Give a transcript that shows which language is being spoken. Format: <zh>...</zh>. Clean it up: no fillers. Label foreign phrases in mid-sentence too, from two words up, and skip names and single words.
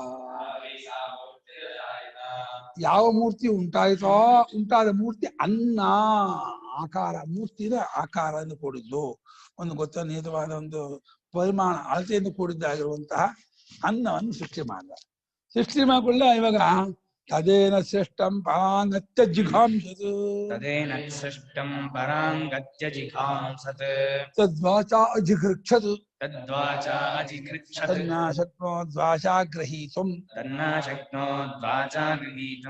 <kn>ಯಾವ ಮೂರ್ತಿ ಉಂಟಾಯಿತೋ ಉಂಟಾದ ಮೂರ್ತಿ ಅನ್ನ ಆಕಾರ, ಮೂರ್ತಿನ ಆಕಾರದಿಂದ ಕೂಡಿದ್ದು, ಒಂದು ನಿಯತವಾದ ಒಂದು ಪರಿಮಾಣ ಅಳತೆಯಿಂದ ಕೂಡಿದ್ದಾಗಿರುವಂತಹ ಅನ್ನವನ್ನು ಸೃಷ್ಟಿ ಮಾಡಿದ. ಸೃಷ್ಟಿ ಮಾಡಿಕೊಳ್ಳ ಇವಾಗ</kn> <sa>ತದೇನ ಸೃಷ್ಟಂ ಪರಾಂಗತ್ಯ ಜಿಘಾಂಸತ್. ತದೇನ ಸೃಷ್ಟಂ ಪರಾಂಗತ್ಯ ಜಿಘಾಂಸತ್. ತದ್ವಾಚಾ ಅಜಿಘೃಕ್ಷತ್. ತದ್ವಾಚಾ ಅಜಿಘೃಕ್ಷತ್. ತನ್ನ ಶಕ್ನೋದ್ವಾಚಾ ಗ್ರಹೀತುಂ. ತನ್ನ ಶಕ್ನೋದ್ವಾಚಾ ಗ್ರಹೀತುಂ.</sa>